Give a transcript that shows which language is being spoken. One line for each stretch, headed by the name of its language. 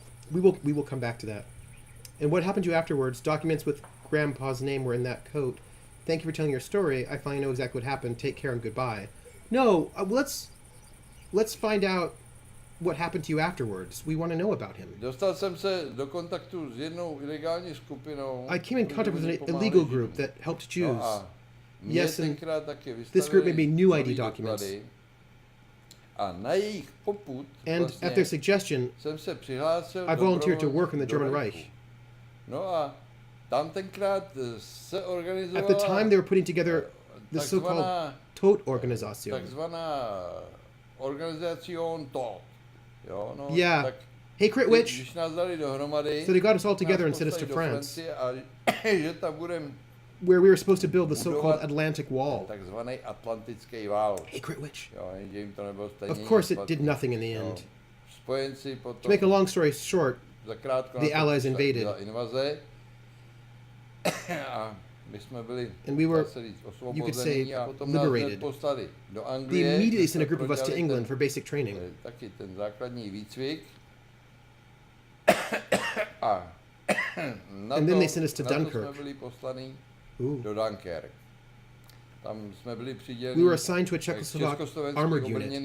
English: We will come back to that. And what happened to you afterwards? Documents with Grandpa's name were in that coat. Thank you for telling your story. I finally know exactly what happened. Take care and goodbye. No, let's find out what happened to you afterwards. We want to know about him.
Czech: Dostal jsem se do kontaktu s jednou ilegální skupinou.
English: I came in contact with an illegal group that helped Jews. Yes, and this group made me new ID documents.
Czech: A na jejich popud,
English: and at their suggestion,
Czech: jsem se přihlásil
English: I volunteered to work in the German Reich.
Czech: No a tam tenkrát se organizovala.
English: At the time, they were putting together the so-called Tod-Organisation.
Czech: Takzvaná Organisation Tod. Jo, no,
English: yeah.
Czech: Tak,
English: hey, Crit Witch.
Czech: Když nás dali dohromady,
English: so they got us all together and sent us to France,
Czech: že tam budem
English: where we were supposed to build the so-called Atlantic Wall.
Czech: Takzvaný Atlantický vál.
English: Hey, Crit Witch.
Czech: Jo, jim to nebylo stejně.
English: Of course, it did nothing in the end.
Czech: Spojenci potom,
English: to make a long story short, the Allies invaded.
Czech: Invaze. A my jsme byli,
English: and we were, you could say, liberated. They immediately sent a group of us to England for basic training.
Czech: Taky ten základní výcvik.
English: And then they sent us to Dunkirk.
Czech: Jsme byli poslaní do Dunkirk. Tam jsme byli přiděleni.
English: We were assigned to a Czechoslovak armored unit.